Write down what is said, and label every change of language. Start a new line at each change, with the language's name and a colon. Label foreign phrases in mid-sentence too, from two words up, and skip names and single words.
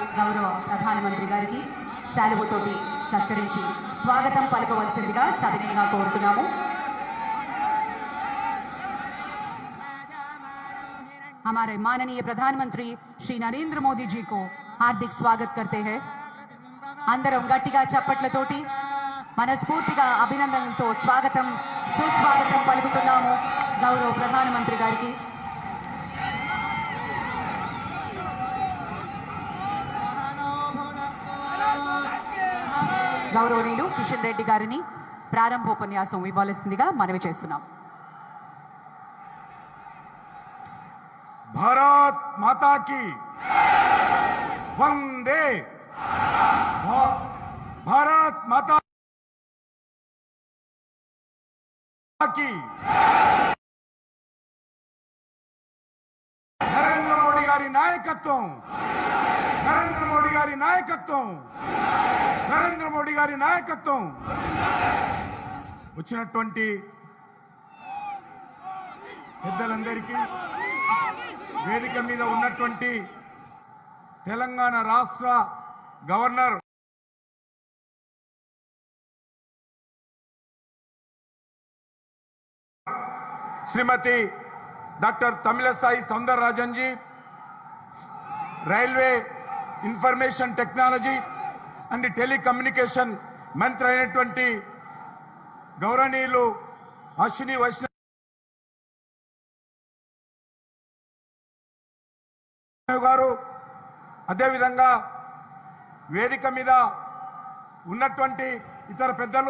Telugu: గౌరవ ప్రధానమంత్రి గారికి శాలువతోటి సత్కరించి స్వాగతం పలకవలసిందిగా సవినయంగా కోరుతున్నాము।
Hindi: हमारे माननीय प्रधानमंत्री श्री नरेंद्र मोदी जी को हार्दिक स्वागत करते हैं।
Telugu: అందరం గట్టిగా చప్పట్లతోటి మనస్ఫూర్తిగా అభినందనలతో స్వాగతం సుస్వాగతం పలుకుతున్నాము గౌరవ ప్రధానమంత్రి గారికి। గౌరవనీయులు కిషన్ రెడ్డి గారిని ప్రారంభోపన్యాసం ఇవ్వాల్సిందిగా మనవి చేస్తున్నాం।
Hindi: भारत माता की वंदे भारत माता की
Telugu: నరేంద్ర మోదీ గారి నాయకత్వం నరేంద్ర మోదీ గారి నాయకత్వం నరేంద్ర మోదీ గారి నాయకత్వం వచ్చినటువంటి పెద్దలందరికీ వేదిక మీద ఉన్నటువంటి తెలంగాణ రాష్ట్ర గవర్నర్
Hindi: श्रीमती डॉक्टर तमिलसाई सौंदरराजन जी,
Telugu: రైల్వే
English: information technology and telecommunication
Telugu: మంత్రి అయినటువంటి గౌరవనీయులు అశ్విని వైష్ణవ్ గారు, అదే విధంగా వేదిక మీద ఉన్నటువంటి ఇతర పెద్దలు,